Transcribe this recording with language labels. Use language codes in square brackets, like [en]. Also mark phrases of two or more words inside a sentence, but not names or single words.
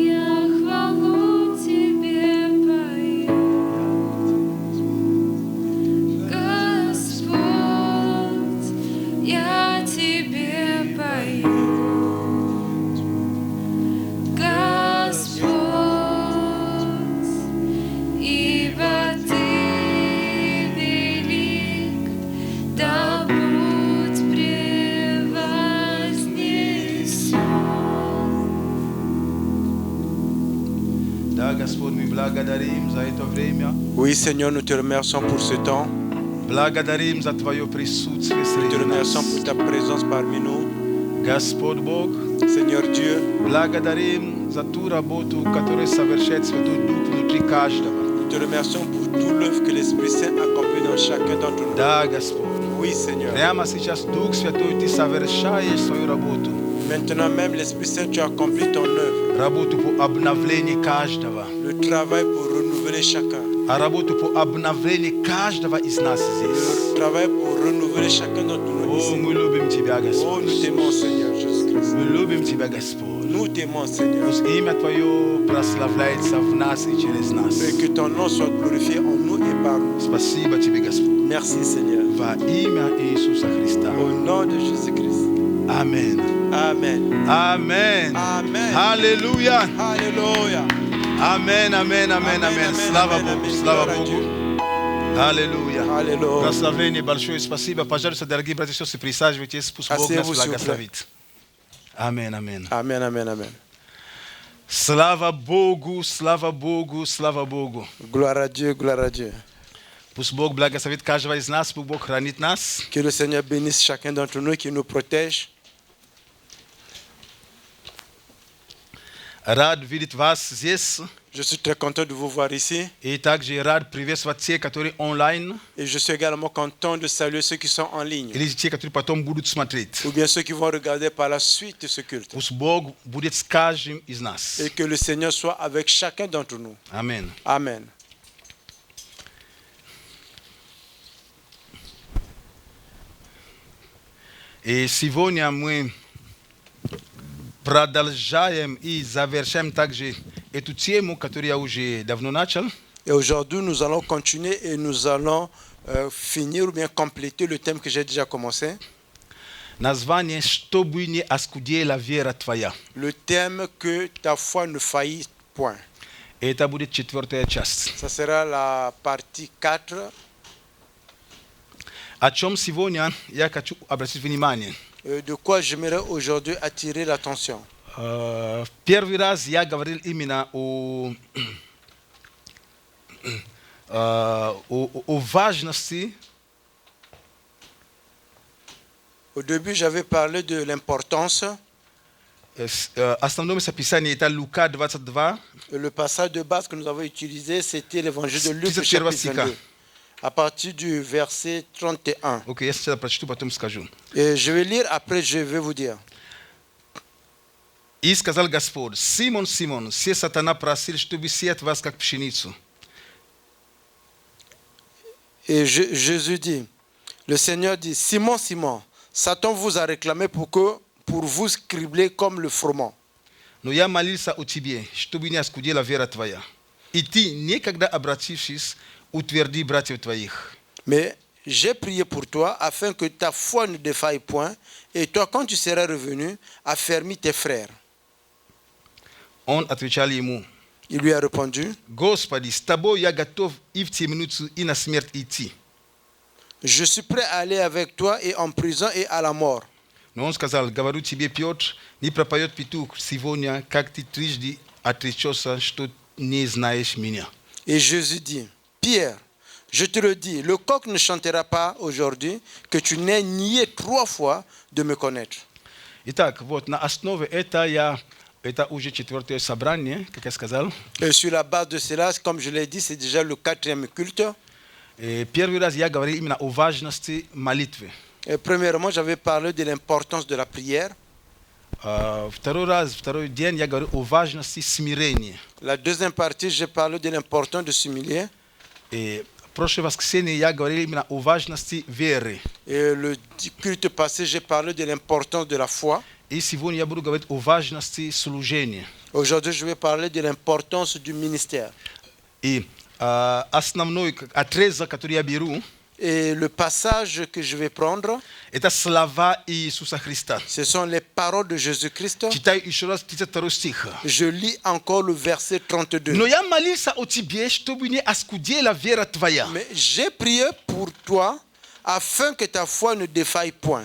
[ru] Я хвалу Тебе пою, Господь, я Тебе пою, Господь, ибо Ты велик, да будь превознесен. Да, Господь, мы благодарим за это время. [fr] Oui, Seigneur, nous te remercions pour ce temps. [ru] Благодарим за Твое присутствие [fr] Nous te [ru] среди [fr] remercions [ru] нас. [fr] pour ta présence parmi nous. [ru] Господь Бог, [fr] Seigneur Dieu, [ru] благодарим за ту работу, которую совершает Святой Дух внутри каждого. [fr] nous te remercions pour tout l'œuvre que l'Esprit Saint accomplit dans chacun d'entre nous. [ru] Да, Господь. [fr] Oui, Seigneur. [ru] Прямо сейчас Дух Святой, Ты совершаешь свою работу. [fr] Maintenant même, l'Esprit Saint, tu accomplis ton œuvre. [ru] Работу по обновлению каждого. [fr] Le travail pour renouveler chacun. [ru] Работу по обновлению каждого из нас здесь. [fr] Le travail pour renouveler chacun d'entre nous [ru] О, [fr] ici. [ru] мы любим Тебя, [fr] Oh, nous [ru] Господь. [fr] t'aimons, Seigneur Jésus-Christ. [ru] Мы любим Тебя, Господь. [fr] Nous t'aimons, Seigneur. [ru] Пусть имя Твое прославляется в нас и через нас. [fr] Et que ton nom soit glorifié en nous et par nous. [ru] Спасибо Тебе, Господь. [fr] Merci, Seigneur. [ru] Во имя Иисуса Христа. [fr] Au nom de Jésus-Christ. Amen. Amen. Amen. Amen. [ru] Аллилуйя. [fr] Alléluia. [ru] Amen, amen, amen, amen. Слава Богу, слава [fr] Gloire à [ru] Богу. [fr] Dieu. [ru] Аллилуйя. Аллилуйя. Прославление большое, спасибо. Пожалуйста, дорогие братья и сестры, присаживайтесь, пусть Бог нас [fr] Asseyez-vous, s'il vous plaît. [ru] благословит. Аминь, аминь. [fr] Amen, amen, amen. [ru] Слава Богу, слава Богу, слава Богу. [fr] Gloire à Dieu, gloire à Dieu. [ru] Пусть Бог благословит каждого из нас, пусть Бог хранит нас. [fr] Que le Seigneur bénisse chacun d'entre nous, qui nous protège. [ru] Рад видеть вас здесь. [fr] Je suis très content de vous voir ici. [ru] И также рад приветствовать те, которые онлайн, [fr] Et je suis également content de saluer ceux qui sont en ligne. [ru] или те, которые потом будут смотреть. [fr] Ou bien ceux qui vont regarder par la suite ce culte. [ru] Пусть Бог будет с каждым из нас. [fr] Et que le Seigneur soit avec chacun d'entre nous. [ru] Аминь. [fr] Amen. [ru] И сегодня мы продолжаем и завершаем также эту тему, которую я уже давно начал. [fr] Et aujourd'hui, nous allons continuer et nous allons finir ou bien compléter le thème que j'ai déjà commencé. [ru] Название «Чтобы не оскудела вера твоя». [fr] Le thème que ta foi ne faillisse point. [ru] Это будет 4-я часть. [fr] Ça sera la partie 4. [ru] О чем сегодня я хочу обратить внимание. [fr] De quoi j'aimerais aujourd'hui attirer l'attention. [ru] В первый раз я говорил именно о важности. [fr] Au début, j'avais parlé de l'importance. [ru] Основное местописание это Лука 22. [fr] Le passage de base que nous avons utilisé, c'était l'évangile de Luc, chapitre 22, à partir du verset 31. [ru] Окей, я сначала прочту, потом скажу. [fr] Et je vais lire, après je vais vous dire. [ru] И сказал Господь: Симон, Симон, все сатана просил, чтобы сеять вас как пшеницу. [fr] Et Jésus dit, le Seigneur dit, Simon, Simon, Satan vous a réclamé pour vous cribler comme le froment. [ru] Но я молился о тебе, чтобы не оскудела вера твоя. И ты, никогда обратившись, утверди братьев твоих. [fr] Mais j'ai prié pour toi afin que ta foi ne défaille point, et toi, quand tu seras revenu, affermis tes frères. [ru] Он отвечал ему: [fr] Il lui a répondu, [ru] Господи, с тобой я готов и в темницу, и на смерть идти. [fr] je suis prêt à aller avec toi et en prison et à la mort. [ru] Но он сказал: говорю тебе, Петр, не пропоет петух сегодня, как ты трижды отречешься, что не знаешь меня. [fr] Et Jésus dit, Pierre, je te le dis, le coq ne chantera pas aujourd'hui que tu n'aies nié 3 fois de me connaître. [ru] Итак, вот на основе это уже 4-е собрание, как я сказал. [fr] Et sur la base de cela, comme je l'ai dit, c'est déjà le 4e culte. [ru] Первый раз я говорил именно о важности молитвы. [fr] Et premièrement, j'avais parlé de l'importance de la prière. [ru] Второй день я говорил о важности смирения. [fr] La deuxième partie, j'ai parlé de l'importance de s'humilier. [ru] И прошлое воскресенье я говорил именно о важности веры. [fr] Et le culte passé, j'ai parlé de l'importance de la foi. [ru] И сегодня я буду говорить о важности служения. [fr] Aujourd'hui, je vais parler de l'importance du ministère. [ru] И основной отрезок, который я беру, [fr] Et le passage que je vais prendre, [ru] это слова Иисуса Христа. [fr] ce sont les paroles de Jésus-Christ. [ru] Читаю еще раз 32 стих. [fr] Je lis encore le verset 32. [ru] Но я молился о тебе, чтобы не оскудела вера твоя. [fr] Mais j'ai prié pour toi afin que ta foi ne défaille point.